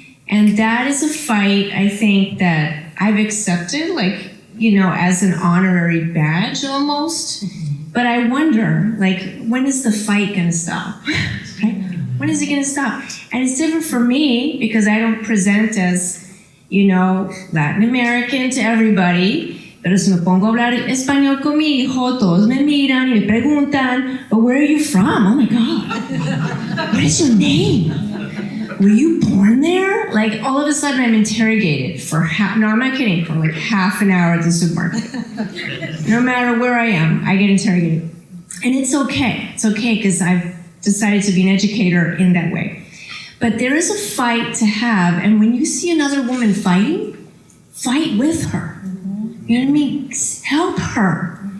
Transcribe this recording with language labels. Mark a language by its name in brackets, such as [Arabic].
[English] And that is a fight, I think, that I've accepted, as an honorary badge almost. But I wonder, when is the fight gonna stop? Right? When is it gonna stop? And it's different for me because I don't present as, Latin American to everybody. [Spanish] Pero si me pongo a hablar español con mi hijo, todos me miran y me preguntan, [English] but where are you from? Oh my God. What is your name? Were you born there? All of a sudden I'm interrogated for no, I'm not kidding, for half an hour at the supermarket. No matter where I am, I get interrogated. And it's okay. It's okay because I've decided to be an educator in that way. But there is a fight to have, and when you see another woman fighting, fight with her. You know what I mean? Help her.